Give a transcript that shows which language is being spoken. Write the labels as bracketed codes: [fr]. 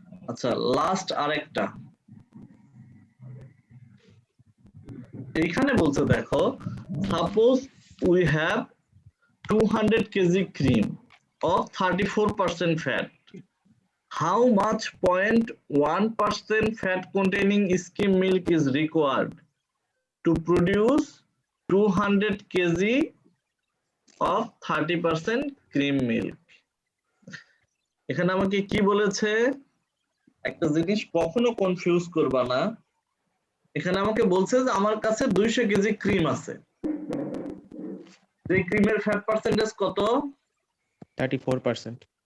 [bn] আচ্ছা, লাস্ট আরেকটা এইখানে বলছে, দেখো, [en] Suppose we have 200 kg cream of 34% fat. How much 0.1% fat containing skim milk is required to produce 200 kg of 30% cream milk? [bn] এখানে আমাকে কি বলেছে, একটা জিনিস কখনো কনফিউজ করবা না। এখানে আমাকে বলছে যে আমার কাছে 200 কেজি ক্রিম আছে, যে ক্রিমের ফ্যাট পার্সেন্টেজ কত? 34%।